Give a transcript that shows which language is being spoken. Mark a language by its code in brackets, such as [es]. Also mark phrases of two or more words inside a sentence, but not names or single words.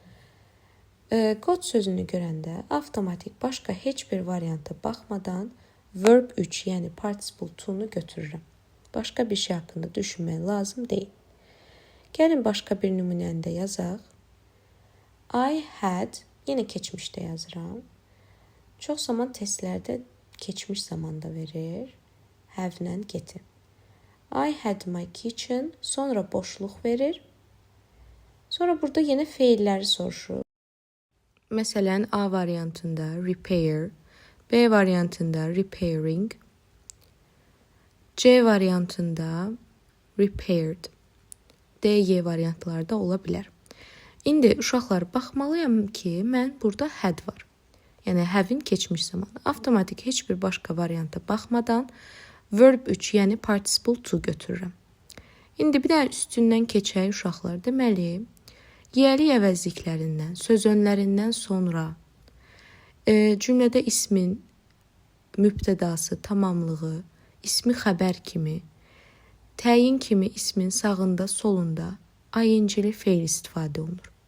[az] Got sözünü görəndə avtomatik başqa heç bir varianta baxmadan verb 3, yəni participle to-nu götürürəm. Başqa bir şey haqqında düşünmək lazım deyil. Gəlin başqa bir nümunəni də yazaq. [en] I had, [az] yenə keçmişdə yazıram. Çox zaman testlərdə keçmiş zamanda verir. Have-lə get-i. [en] I had my kitchen, [az] sonra boşluq verir. Sonra burada yenə feilləri soruşur. Məsələn, A variantında repair, B variantında repairing, C variantında repaired, D, Y variantlarda ola bilər. İndi uşaqlar baxmalıyam ki, mən burada had var. Yəni have-in keçmiş zamanı. Avtomatik heç bir başqa varianta baxmadan verb 3, yəni participle to götürürəm. İndi bir də üstündən keçək uşaqlar. Deməli, yiyəli əvəzliklərindən, söz önlərindən sonra cümlədə ismin mübtədası, tamamlığı, ismi xəbər kimi, təyin kimi ismin sağında, solunda ing-li fe'l istifadə olunur.